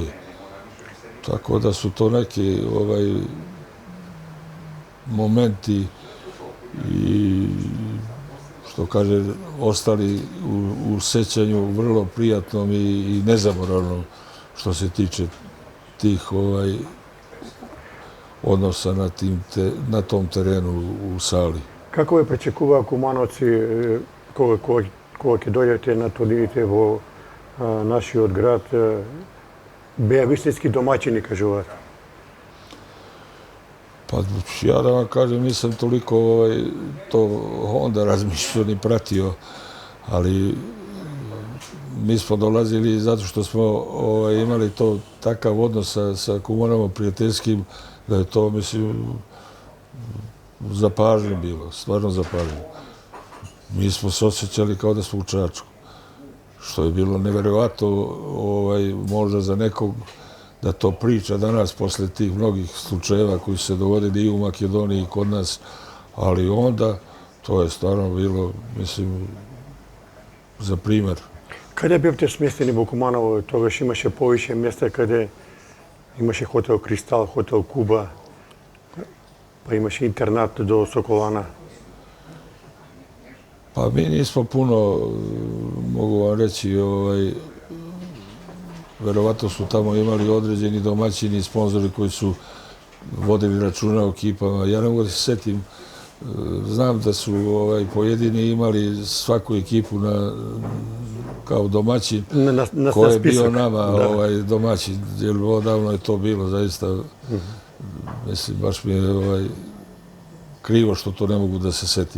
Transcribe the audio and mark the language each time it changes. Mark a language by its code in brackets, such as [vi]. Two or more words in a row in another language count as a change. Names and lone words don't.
[sr] Tako da su to neki momenti i, što kaže, ostali u sećanju vrlo prijatnom i nezaboravnom što se tiče tih odnosa na tom terenu u sali. [mk] Како ве пречекуваа кумановци кога ќе дојдете на турнирите во нашиот град? Беа вистински домаќини, кажуваат. [sr] Pa ja da vam kažem, nisam toliko to onda razmišljao ni pratio, ali mi smo dolazili zato što smo imali to takav odnos sa Kumanovom prijateljskim, da je to, mislim, za pažnju bilo, stvarno za pažnju. Mi smo se osjećali kao da smo u Čačku, što je bilo neverovatno možda za nekog da to priča danas posle tih mnogih slučajeva koji su se dogodili i u Makedoniji i kod nas, ali onda to je stvarno bilo, mislim, za primer. [mk] Каде бевте сместени во Куманово? Тогаш имаше повише места каде имаше хотел Кристал, хотел Куба, па имаше интернат до Соколана. [sr] Pa mi nismo puno, mogu vam reći, verovatno su tamo imali određeni domaćini i sponzori koji su vodili računa o ekipama. Ja ne mogu da se setim, znam da su pojedini imali svaku ekipu kao domaćin, ko je bio nama domaćin, jer odavno je to bilo, zaista, mislim, baš mi je krivo što to ne mogu da se setim.